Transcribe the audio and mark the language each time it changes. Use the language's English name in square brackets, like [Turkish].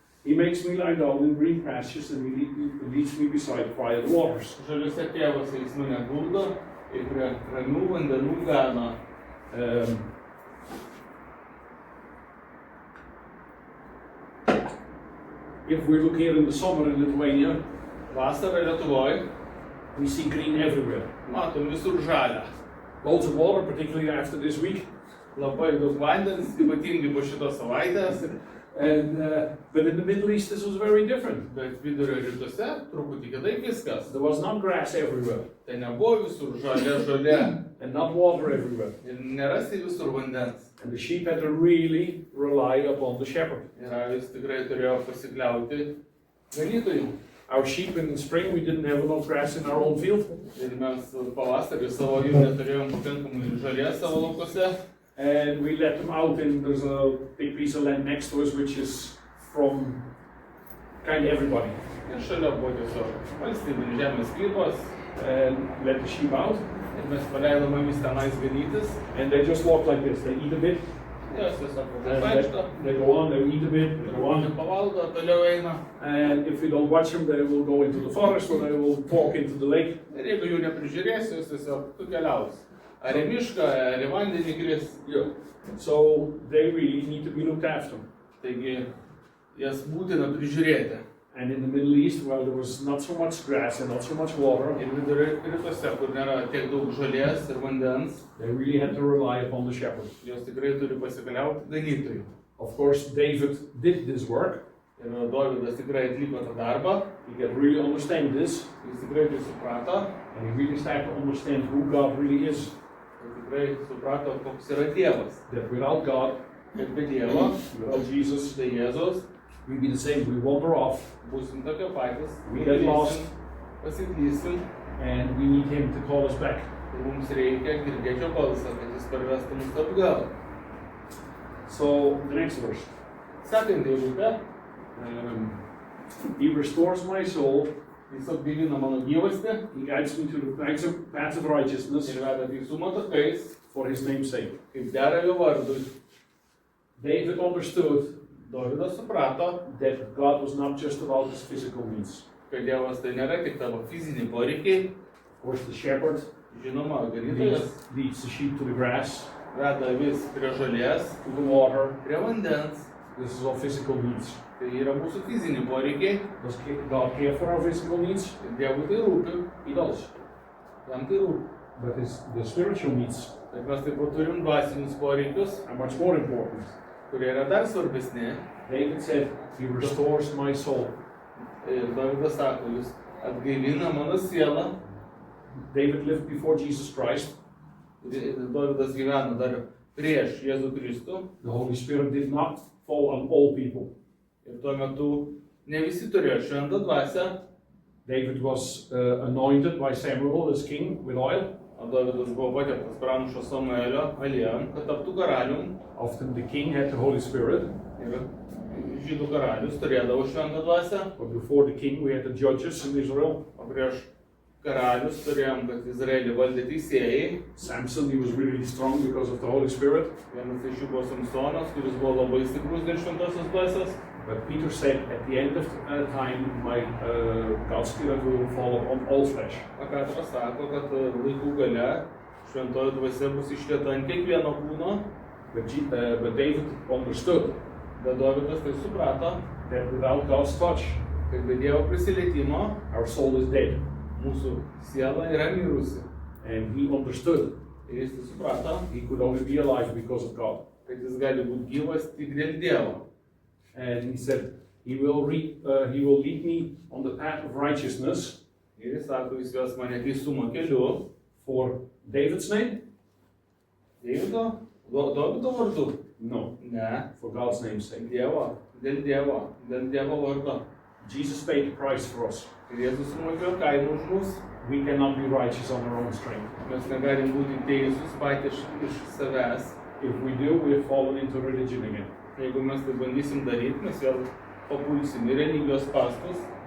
[English] He makes me lie down in green pastures and he leads me beside quiet waters. [Lithuanian] Žaliuose pievose jis mane guldo ir prie ramių vandenų gano. [English] If we look here in the summer in Lithuania, [Lithuanian] Vasarą Lietuvoje [English] we see green everywhere. [Lithuanian] matom visur žalią. [English] Loads of water, particularly after this week. [Lithuanian] Labai daug vandens, ypatingai po šitos savaitės. [English] But in the Middle East, this was very different. [Lithuanian] Bet vidurio rytuose truputį kitaip viskas. [English] There was not grass everywhere [Lithuanian] Tai nebuvo visur žalia [English] and not water everywhere. [Lithuanian] ir nerasti visur vandens. [English] And the sheep had to really rely upon the shepherd. [Lithuanian] Ir avis tikrai turėjo pasikliauti ganytojų. [English] Our sheep in the spring, we didn't have enough grass in our own field. [Lithuanian] Ir mes pavasarį savo jų neturėjom pakankamai žalės savo laukose. [English] And we let them out, and there's a big piece of land next to us, which is from kind of everybody. [Lithuanian] Ir šalia buvo tiesiog valstybinis žemės sklypas. [English] And let the sheep out, [Lithuanian] Ir mes paleidom avis tenais ganytis. [English] and they just walk like this. They eat a bit, [Lithuanian] Jos tiesiog [English] And [Lithuanian] vaikšto, [English] they go on, they eat a bit, they go on. [Lithuanian] pavalgo, toliau eina. [English] And if you don't watch them, they will go into the forest or they will walk into the lake. [Lithuanian] Ir jeigu jų neprižiūrėsi, jos tiesiog tu keliaus. Ar į mišką, ar į vandenį kris. [English] Yeah. So they really need to be looked after. [Lithuanian] Taigi, jas būtina prižiūrėti. [English] And in the Middle East, well, there was not so much grass and not so much water. [Lithuanian] Ir vidurio rytuose, kur nėra tiek daug žolės ir vandens, [English] They really had to rely upon the shepherd. [Lithuanian] jos tikrai turi pasikliauti ganytojui. [English] Of course, David did this work. [Lithuanian] Ir Dovydas tikrai atliko tą darbą, [English] He could really understand this, [Lithuanian] jis tikrai tai suprato, [English] and he really started to understand who God really is. [Lithuanian] ir tikrai suprato, koks yra Dievas. [English] That without God, [Lithuanian] Kad be Dievo, [English] without Jesus, [Lithuanian] be Jėzaus, [English] we'd be the same. We wander off, [Lithuanian] būsim tokie patys, [English] we get lost, [Lithuanian] pasiklysim, [English] and we need Him to call us back. [Lithuanian] ir mums reikia girdėti jo balsą, kad jis parvestų mus atgal. [English] So, the next verse. [Lithuanian] Sekanti eilutė, [English] He restores my soul, [Lithuanian] jis atgaivina mano gyvastį [English] He guides me to the paths of righteousness [Lithuanian] ir veda teisumo takais, [English] for His name's sake. [Lithuanian] kaip dera jo vardui. [English] David understood [Lithuanian] Dovydas suprato, [English] that God was not just about his physical needs. [Lithuanian] kad Dievas tai nėra tik tavo fiziniai poreikiai. [English] Of course, the shepherd [Lithuanian] Žinoma, ganytojas [English] leads the sheep to the grass, [Lithuanian] veda vis prie žolės, [English] to the water. [Lithuanian] prie vandens. [English] This is all physical needs. [Lithuanian] Tai yra mūsų fiziniai poreikiai [English] Does God care for our physical needs? [Lithuanian] ir Dievui tai rūpi, [English] He does. [Lithuanian] jam tai rūpi. [English] But the spiritual needs [Lithuanian] Bet mes taip pat turim dvasinius poreikius, [English] are much more important. [Lithuanian] kurie yra dar svarbesni. [English] David said, He restores my soul. [Lithuanian] Ir Dovydas sako, jūs atgaivina mano sielą. [English] David lived before Jesus Christ. [Lithuanian] Ir Dovydas gyveno dar prieš Jėzų Kristų. [English] The Holy Spirit did not fall on all people. [Lithuanian] Ir tuo metu ne visi turėjo šventą dvasią. [English] David was anointed by Samuel as king with oil. [Lithuanian] O Dovydas buvo pateptas pranašo Samuelio aliejum, kad taptų karalium. [English] Often the king had the Holy Spirit. [Lithuanian] Ir žydų karalius turėdavo šventą dvasią. [English] But before the king, we had the judges in Israel. [Lithuanian] O prieš karalius turėjom, kad Izraelį valdė teisėjai. [English] Samson, he was really strong because of the Holy Spirit. [Lithuanian] Vienas iš jų buvo Samsonas, kuris buvo labai stiprus dėl šventosios dvasios. [English] But Peter said, at the end of time, my God's Spirit will fall upon all flesh. [Lithuanian] O Petras sako, kad laikų gale šventoji dvasia bus išlieta ant kiekvieno kūno. [English] But David understood [Lithuanian] Bet Dovydas tai suprato, [English] that without God's touch, [Lithuanian] kad be Dievo prisilietimo [English] our soul is dead. [Lithuanian] mūsų siela yra mirusi. [English] And he understood [Lithuanian] Ir jis tai suprato, [English] he could only be alive because of God. [Lithuanian] kad jis gali būti gyvas tik dėl Dievo. [English] And he said, he will lead me on the path of righteousness [Lithuanian] Ir jis sako, jis ves mane teisumo keliu. [English] for David's name? [Lithuanian] Deivido? Dovydo vardu? [English] No, [Lithuanian] Ne. [English] for God's name's sake. [Lithuanian] Dievo. Dėl Dievo vardo. [English] Jesus paid the price for us. [Lithuanian] Ir Jėzus sumokėjo kainą už mus. [English] We cannot be righteous on our own strength. [Lithuanian] Mes negalim būti teisūs patys iš savęs. [English] If we do, we have fallen into religion again. [Lithuanian] Jeigu mes tai bandysim daryti, mes vėl papulsim į religijos spąstus.